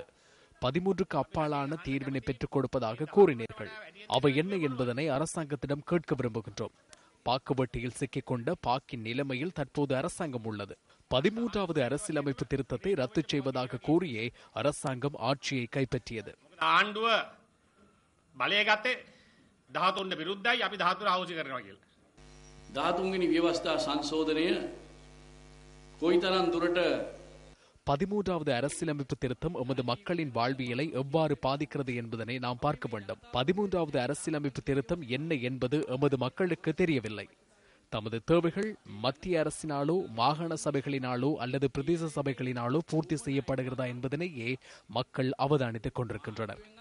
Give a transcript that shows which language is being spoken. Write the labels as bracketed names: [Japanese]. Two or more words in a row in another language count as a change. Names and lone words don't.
[Tamil] 13க்கு அப்பாலான தீர்வினை பெற்றுக் கொடுப்பதாக கூறினீர்கள். அவை என்ன என்பதனை அரசாங்கத்திடம் கேட்க விரும்புகின்றோம். பாக்குவட்டியில் சிக்கிக்கொண்ட பாக்கின் நிலைமையில் தற்போது அரசாங்கம் உள்ளது. 13வது அரசியலமைப்பு திருத்தத்தை ரத்து செய்வதாக கூறியே அரசாங்கம் ஆட்சியை கைப்பற்றியது. [Sinhala] ආණ්ඩුව බලය ගත්තේ 13 විරුද්ධයි අපි 13 අවශ්‍ය කරනවා කියලා. 13 වෙනි ව්‍යවස්ථා සංශෝධනය කොයිතරම් දුරට [Tamil] 13வது அரசியலமைப்பு திருத்தம் எமது மக்களின் வாழ்வியலை எவ்வாறு பாதிக்கிறது என்பதனை நாம் பார்க்க வேண்டும். 13வது அரசியலமைப்பு திருத்தம் என்ன என்பது எமது மக்களுக்கு தெரியவில்லை. தமது தேவைகள் மத்திய அரசினாலோ மாகாண சபைகளினாலோ அல்லது பிரதேச சபைகளினாலோ பூர்த்தி செய்யப்படுகிறதா என்பதனையே மக்கள் அவதானித்துக் கொண்டிருக்கின்றனர்.